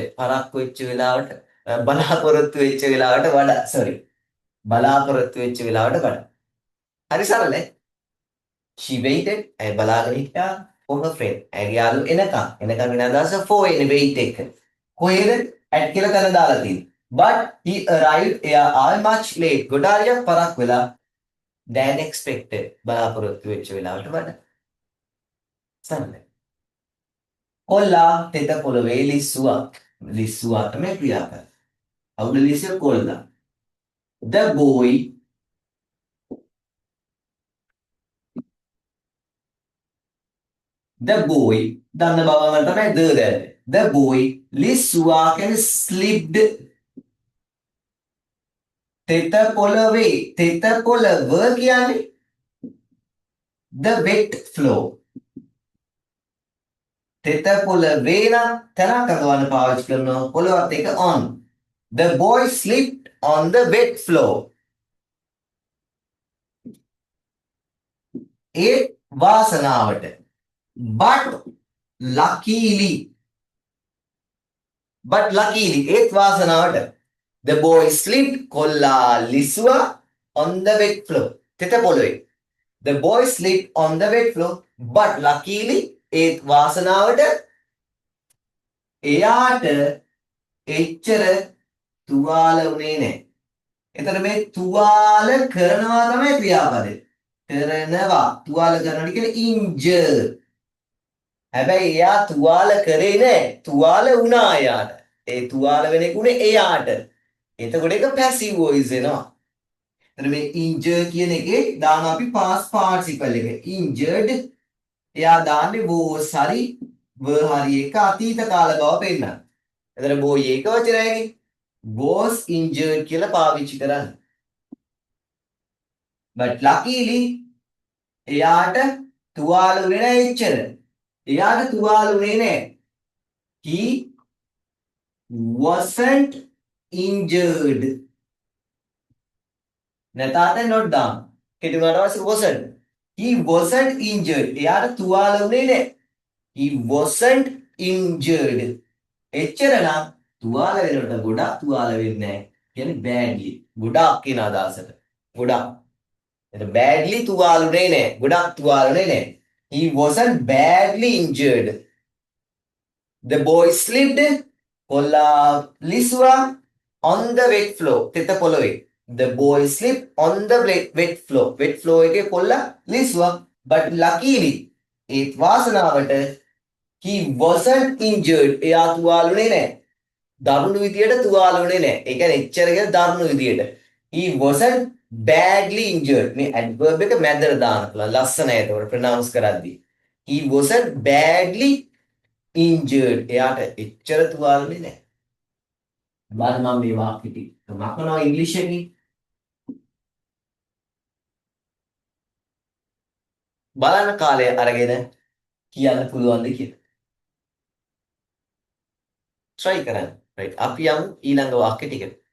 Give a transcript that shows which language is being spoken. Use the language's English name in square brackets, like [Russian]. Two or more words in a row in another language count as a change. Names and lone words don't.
[Sinhala] පරක්කු වෙච්ච වෙලාවට බලාපොරොත්තු වෙච්ච වෙලාවට වඩා. sorry. බලාපොරොත්තු වෙච්ච වෙලාවට වඩා. හරි සරලයි. [English] She waited. [Sinhala] ඇය බලාගෙන හිටියා [English] for her friend. [Sinhala] ඇයගේ යාළුවෝ එනකම් වෙන අදහස for එන wait එක. කොහෙද? at කියලා තැන දාලා තියෙන්නේ. [English] But he arrived. [Sinhala] එයා ආවේ [English] much late. [Sinhala] ගොඩාරියක් පරක් වෙලා [English] than expected. [Sinhala] බලාපොරොත්තු වෙච්ච වෙලාවට වඩා. සරලයි. කොල්ලා තෙත පොළවේ ලිස්සුවා. ලිස්සුවා තමයි ක්‍රියාපද. අවුල ලිස්සිය කොල්ලා. [English] The boy [Sinhala] දන්න බවම තමයි the දැන්නේ. [English] The boy [Sinhala] ලිස්සුවා කියන්නේ slipped. තෙත පොළවේ කියන්නේ [English] the wet floor. [Sinhala] තෙත පොළවේ නම් තැනක් අඳවන්න පාවිච්චි කරනවා පොළවත් එක on. [English] The boy slipped on the wet floor. [Sinhala] ඒ වාසනාවට. [English] But luckily [Sinhala] ඒත් වාසනාවට [English] the boy slipped [Sinhala] කොල්ලා ලිස්සුවා [English] on the wet floor. [Sinhala] තෙත පොළවේ. [English] The boy slipped on the wet floor. But luckily [Sinhala] ඒත් වාසනාවට එයාට එච්චර තුවාල වුණේ නැහැ. එතන මේ තුවාල කරනවා තමයි ක්‍රියාපදේ. කරනවා. තුවාල කරනවා කියන්නේ injure. හැබැයි එයා තුවාල කරේ නැහැ. තුවාල වුණා එයාට. ඒ තුවාල වෙන එක උනේ එයාට. එතකොට ඒක [English] passive voice [Sinhala] වෙනවා. එතන මේ injure කියන එකේ දාන අපි [English] past participle [Sinhala] එක. injured එයා දාන්නේ was හරි were හරි එක අතීත කාල බව පෙන්නන. එතන boy එක වචනයකින් [English] was injured [Sinhala] කියලා පාවිච්චි කරන්නේ. [English] but luckily [Sinhala] එයාට තුවාල වුණේ නැහැ එච්චර. එයාට තුවාල වුණේ නැහැ. [English] he wasn't injured. [Sinhala] නැතාට [English] not down. [Sinhala] කෙටි වුණාට පස්සේ wasn't. [English] He wasn't injured. [Sinhala] එයාට තුවාල වුණේ නැහැ. [English] He wasn't injured. [Sinhala] එච්චර නම් තුවාල වෙනකොට ගොඩක් තුවාල වෙන්නේ නැහැ. කියන්නේ badly. ගොඩක් කියන අදහසට. ගොඩක්. එතන badly තුවාල වුණේ නැහැ. ගොඩක් තුවාල වුණේ නැහැ. [English] He wasn't badly injured. The boy slipped [Sinhala] කොල්ලා ලිස්සුවා [English] on the wet floor. [Sinhala] තෙත පොළවේ. [English] The boy slipped on the wet floor. Wet floor [Sinhala] එකේ කොල්ලා ලිස්සුවා. [English] But luckily [Sinhala] ඒත් වාසනාවට [English] he wasn't injured. [Sinhala] එයා තුවාල වුණේ නැහැ. දරුණු විදියට තුවාල වුණේ නැහැ. ඒ කියන්නේ එච්චර කියලා දරුණු විදියට. [English] He wasn't badly injured. [Sinhala] මේ adverb එක මැදට දාන්න පුළුවන්. ලස්සනයි ඒතකොට pronounce කරද්දී. [English] He wasn't badly injured. [Sinhala] එයාට එච්චර තුවාල වුණේ නැහැ. බලන්න මම මේ වාක්‍ය ටික මකනවා ඉංග්‍රීසි එකකින්. බලන්න කාලය අරගෙන කියන්න පුළුවන්ද කියලා. try කරන්න. right අපි යමු ඊළඟ වාක්‍ය ටිකට.